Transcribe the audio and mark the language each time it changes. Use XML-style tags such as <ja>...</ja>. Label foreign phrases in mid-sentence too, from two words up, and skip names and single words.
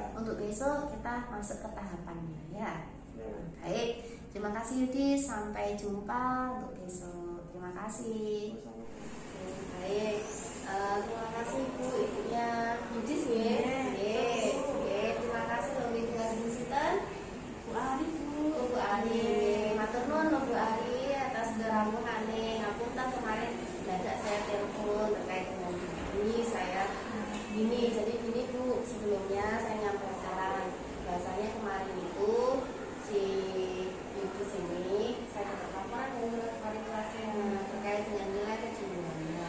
<id>Untuk besok kita masuk ke tahapannya ya. Ya. Baik, terima kasih Yudis. Sampai jumpa untuk besok. Terima kasih. Sama-sama. Oke, baik. Terima kasih ibunya Yudis ya. Oke, terima kasih loh Ibu Ari Sinten.</id> <jv>Bu Ari Bu Ari. Matur nuwun Bu Ari atas keramuhane.</jv> <id>Ngapunten kemarin dadak saya telepon terkait dengan ini saya gini. Jadi gini Bu, sebelumnya saya nyampaikan bahasanya kemarin itu si ibu sini saya dapat laporan dari wali kelasnya terkait dengan nilai kejuruannya.</id>